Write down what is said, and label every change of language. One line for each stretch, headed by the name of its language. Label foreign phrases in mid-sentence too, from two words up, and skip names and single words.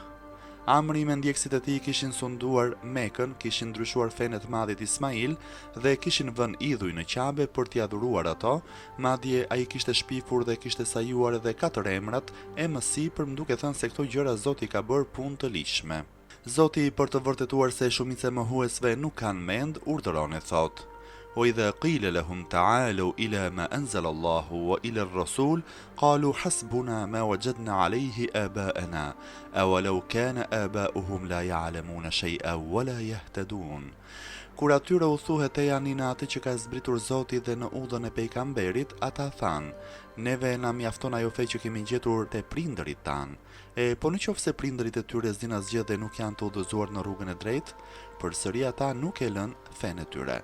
Albanian: Amri me ndjekësit e tij kishin sunduar Mekën, kishin ndryshuar fenë të madhit Ismail dhe kishin vënë idhuj në Qabe për t'i adhuruar ato, madje ai kishte shpifur dhe kishte sajuar edhe 4 emrat e mësipër, duke thënë se këto gjëra Zoti ka bërë punë të lishme. Zoti, për të vërtetuar se shumica e mohuesve nuk kanë mend, urdhëron e thotë:
Arabic: وإذا قيل لهم تعالوا إلى ما أنزل الله وإلى الرسول قالوا حسبنا ما وجدنا عليه آباءنا أولو كان آباؤهم لا يعلمون شيئا ولا يهتدون.
Albanian: Kur atyre u thuhet e janë në atë që ka zbritur Zoti dhe në udhën e pejgamberit, ata thanë: neve na mjafton ajo fe që kemi gjetur te prindërit tanë. Po në qoftë se prindërit e tyre s'din asgjë dhe nuk janë të udhëzuar në rrugën e drejtë, përsëri ata nuk e lën fenë e tyre.